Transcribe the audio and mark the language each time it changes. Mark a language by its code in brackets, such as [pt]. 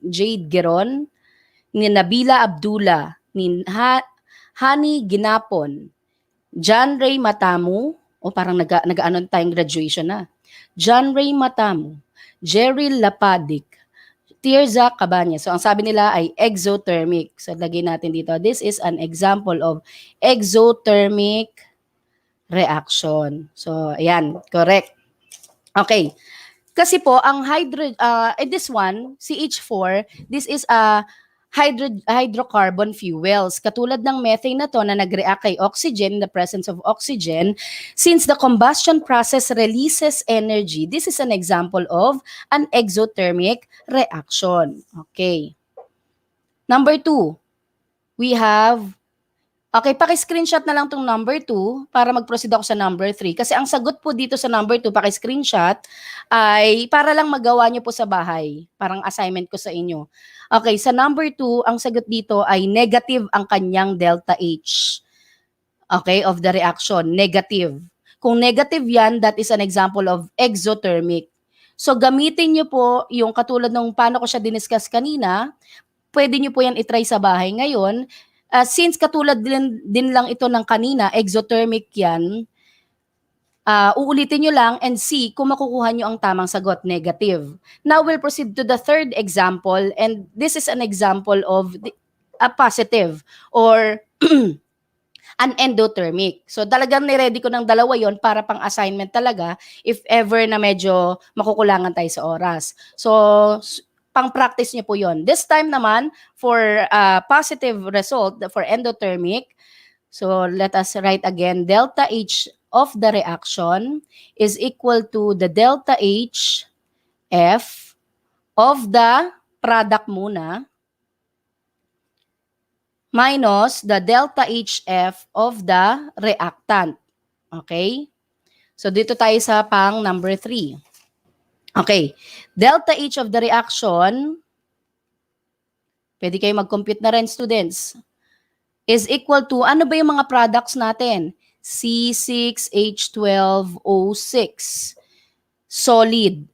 [tl] Jade Geron, ni Nabila Abdullah, ni Hani Ginapon, John Ray Matamu, parang nag-ano tayong graduation na. John Ray Matamu, Jerry Lapadik, Tirza Cabanya. So ang sabi nila ay exothermic. So lagay natin dito. [en] This is an example of exothermic reaction. So ayan, correct. Okay. [tl] Kasi po ang [en] this one, CH4, this is a hydrocarbon fuels. [tl] Katulad ng methane na to na nag-react kay oxygen [en] in the presence of oxygen, since the combustion process releases energy, this is an example of an exothermic reaction. [tl] Okay. [en] Number 2, we have, [tl] okay, paki-screenshot na lang tong number 2 para mag-proceed ako sa number 3. Kasi ang sagot po dito sa number 2, paki-screenshot, ay para lang magawa nyo po sa bahay. Parang assignment ko sa inyo. Okay, sa number 2, ang sagot dito ay negative ang kanyang delta H. [en] Okay, of the reaction, negative. [tl] Kung negative yan, [en] that is an example of exothermic. [tl] So gamitin nyo po yung katulad ng paano ko siya diniscuss kanina, pwede nyo po yan itry sa bahay ngayon. Since katulad din lang ito ng kanina, exothermic yan, uulitin nyo lang [en] and see [tl] kung makukuha nyo ang tamang sagot, negative. [en] Now we'll proceed to the third example, and this is an example of a positive or an endothermic. [tl] So talagang niready ko ng dalawa yon para pang assignment talaga [en] if ever [tl] na medyo makukulangan tayo sa oras. So pang-practice nyo po yon. [en] This time naman, for positive result for endothermic, so let us write again, delta H of the reaction is equal to the delta H F of the product muna minus the delta HF of the reactant. Okay? [tl] So dito tayo sa pang number 3. [en] Okay. Delta H of the reaction, [tl] pwede kayo mag-compute na rin, [en] students. is equal to, [tl] ano ba yung mga products natin? C6H12O6. Solid.